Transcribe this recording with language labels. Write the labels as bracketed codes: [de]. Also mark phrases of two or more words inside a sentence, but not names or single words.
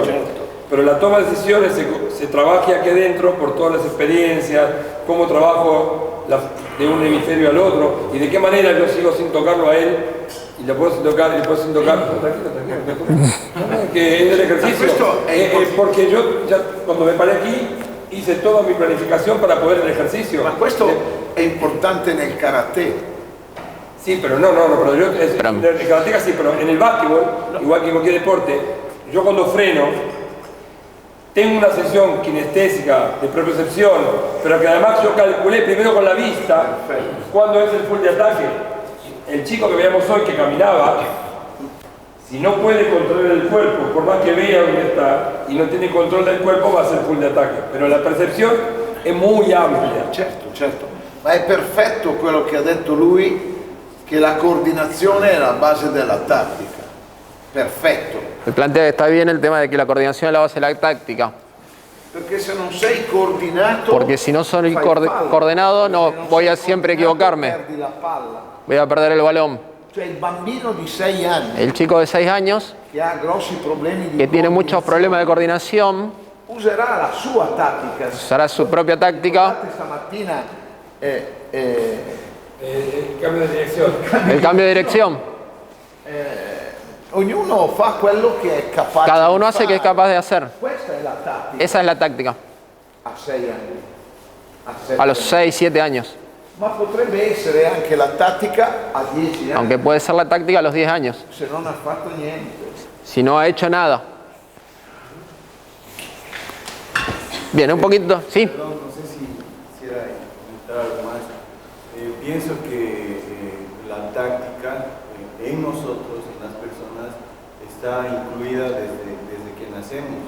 [es] Pero la toma de decisiones se trabaja aquí adentro por todas las experiencias, cómo trabajo de un hemisferio al otro y de qué manera yo sigo sin tocarlo a él y lo puedo sin tocar y lo puedo sin tocar. Tranquilo. Que es el ejercicio. Porque yo ya cuando me paré aquí hice toda mi planificación para poder el ejercicio. [it] Ma questo è importante nel karate. [es] Sí, pero no, pero yo, en el karateka sí, pero en el básquetbol, igual que en cualquier deporte, yo cuando freno, tengo una sesión kinestésica de percepción, pero que además yo calculé primero con la vista cuándo es el full de ataque. El chico que veíamos hoy que caminaba, si no puede controlar el cuerpo, por más que vea dónde está y no tiene control del cuerpo, va a ser full de ataque. Pero la percepción è muy ampia. [it] Certo. Ma è perfetto quello che ha detto lui, che la coordinazione è la base della tattica. Perfetto. [es] Plantea que está bien el tema de que la coordinación es la base de la táctica. [it] Perché se non sei coordinato, [es] Porque si no soy coordenado, no voy a siempre equivocarme. [it] perdi la palla. [es] Voy a perder el balón. [it] Cioè il bambino di 6 anni [es] El chico de 6 años, [it] che ha grossi problemi di [es] que tiene muchos problemas de coordinación, [it] userà la sua tattica. [es] usará su propia táctica. [it] Guardate stamattina [es] El cambio de dirección. El cambio de dirección. [it] ognuno fa quello che è capace. [es] Cada uno [it] di [es] hace que es [it] fare. [es] capaz de hacer. [it] Questa è la tattica [es] Esa es la táctica. [it] a 6 anni. [es] A los 6, 7 años. [it] Ma potrebbe essere anche la tattica a 10 anni, [es] Aunque puede ser la táctica a los 10 años. [it] se non ha fatto niente. [es] Si no ha hecho nada. Bien, un poquito. Sí. Perdón, no sé si quisiera comentar algo más. Pienso que la táctica en nosotros, en las personas, está incluida desde que nacemos.